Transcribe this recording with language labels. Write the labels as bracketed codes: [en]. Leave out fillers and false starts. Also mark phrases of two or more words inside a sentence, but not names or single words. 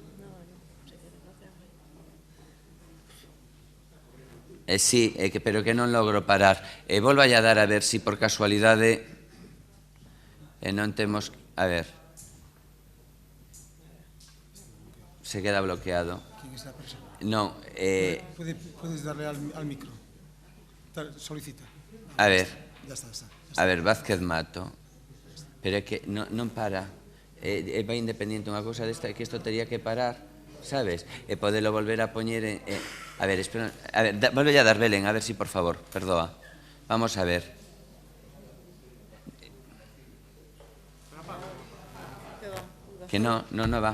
[gl] Sí, pero que non logro parar. Volvo a dar a ver se por casualidade non temos... [es] A ver. Se queda bloqueado. ¿Quién está presente? [gl] Non. [es] Puedes darle al micro. Solicita. A ver. Ya está. [gl] A ver, Vázquez Mato. Pero é que non para. Vai independiente unha cousa desta, é que isto tería que parar, sabes? E podelo volver a poñer... A ver, espera... A ver, volve a dar, Belén, a ver si, por favor, perdoa. [es] Vamos a ver. Que no va.